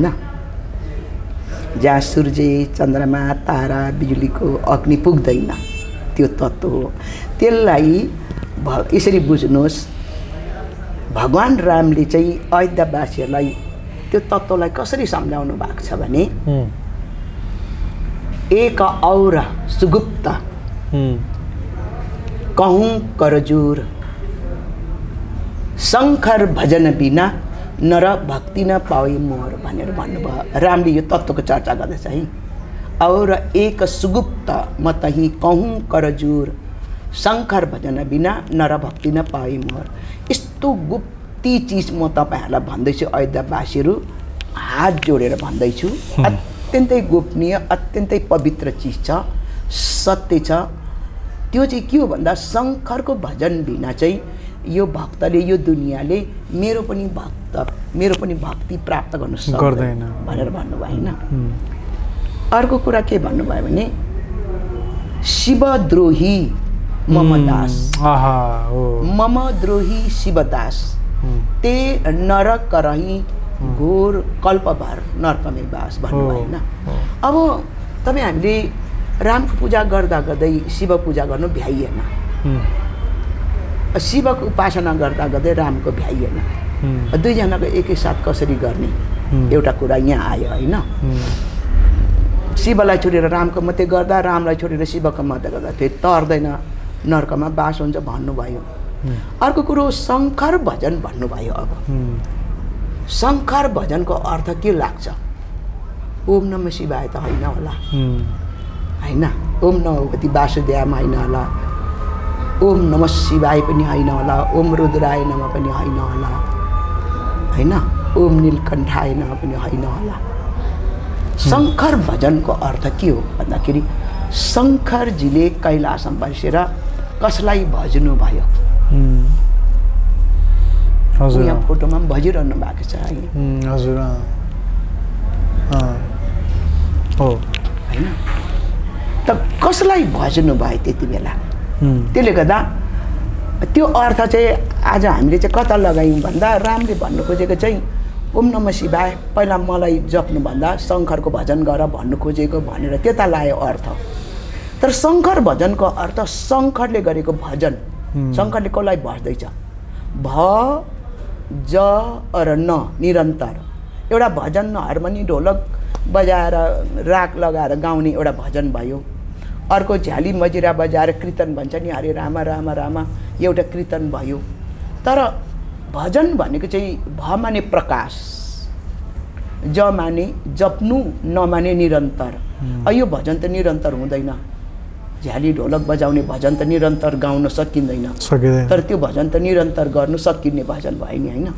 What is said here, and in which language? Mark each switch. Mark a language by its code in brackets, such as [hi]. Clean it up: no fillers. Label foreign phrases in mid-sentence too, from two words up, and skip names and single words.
[ne] जहाँ सूर्य चन्द्रमा तारा बिजुलीको अग्नि पुग्दैन त्यो तत्त्व हो। त्यसलाई यसरी बुझ्नुहोस्, भगवान रामले चाहिँ अयोध्यावासीहरूलाई त्यो तत्त्वलाई कसरी सम्झाउनु भएको छ भने [awa] एक और सुगुप्त कहूँ करजोर शङ्कर भजन बिना नर भक्ति न पाए मोर [ne] भनेर भन्नुभयो। रामले यो तत्त्वको चर्चा गर्दैछ है। [awa] और एक सुगुप्त म तही कहूँ करजोर शङ्कर भजन बिना नर भक्ति न पाए मोर। [ne] यस्तो गुप्ती चिज म तपाईँहरूलाई भन्दैछु, अयोध्यावासीहरू हात जोडेर भन्दैछु। अत्यन्तै गोपनीय, अत्यन्तै पवित्र चिज छ, सत्य छ। त्यो चाहिँ के हो भन्दा शङ्करको भजन बिना चाहिँ यो भक्तले, यो दुनियाँले मेरो पनि भक्ति प्राप्त गर्न सक्दैन भनेर भन्नुभयो, होइन? अर्को कुरा के भन्नुभयो भने [awa] शिवद्रोही मम दास, मम द्रोही शिवदास ते नरक करही घोर कल्पभर [ne] नरकमै बास भन्नुभयो, होइन? अब तपाईँ हामीले रामको पूजा गर्दा गर्दै शिव पूजा गर्नु भ्याइएन, शिवको उपासना गर्दा गर्दै रामको भ्याइएन। दुईजनाको एकैसाथ कसरी गर्ने एउटा कुरा यहाँ आयो, होइन? शिवलाई छोडेर रामको मात्रै गर्दा, रामलाई छोडेर शिवको मात्रै गर्दा फेरि तर्दैन, नरकमा बास हुन्छ भन्नुभयो। अर्को कुरो शङ्कर भजन भन्नुभयो। अब शङ्कर भजनको अर्थ के लाग्छ? [sa] ओम नमः शिवाय [ne] त होइन होला, होइन? [sa] ओम नमो भगवती वासुदेवाय [ne] होइन होला, [sa] ओम नमः शिवाय [ne] पनि होइन होला, [sa] ओम रुद्राय नमः [ne] पनि होइन होला, होइन? [sa] ओम नीलकण्ठाय नमः [ne] पनि होइन होला। शङ्कर भजनको अर्थ के हो भन्दाखेरि शङ्करजीले कैलासमा बसेर कसलाई भज्नु भयो? यहाँ फोटोमा पनि भजिरहनु भएको छ, हजुर, होइन? त कसलाई भज्नु भयो त्यति बेला? त्यसले गर्दा त्यो अर्थ चाहिँ आज हामीले चाहिँ कता लगायौँ भन्दा रामले भन्नु खोजेको चाहिँ [sa] ओम नमः शिवाय [ne] पहिला मलाई जप्नुभन्दा शङ्करको भजन गर भन्नु खोजेको भनेर त्यता लायो अर्थ। तर शङ्कर भजनको अर्थ शङ्करले गरेको भजन, शङ्करले कसलाई भज्दैछ? भ ज र न निरन्तर एउटा भजन, हार्मोनी ढोलक बजाएर राग लगाएर गाउने एउटा भजन भयो। अर्को झ्याली मजिरा बजाएर कीर्तन भन्छ नि, [sa] हरे रामा रामा रामा, [ne] एउटा कीर्तन भयो। तर भजन भनेको चाहिँ भ माने प्रकाश, ज माने जप्नु, न माने निरन्तर। यो भजन त निरन्तर हुँदैन, झ्याली ढोलक बजाउने भजन त निरन्तर गाउन सकिँदैन, तर त्यो भजन त निरन्तर गर्नु सकिने भजन भयो नि, होइन?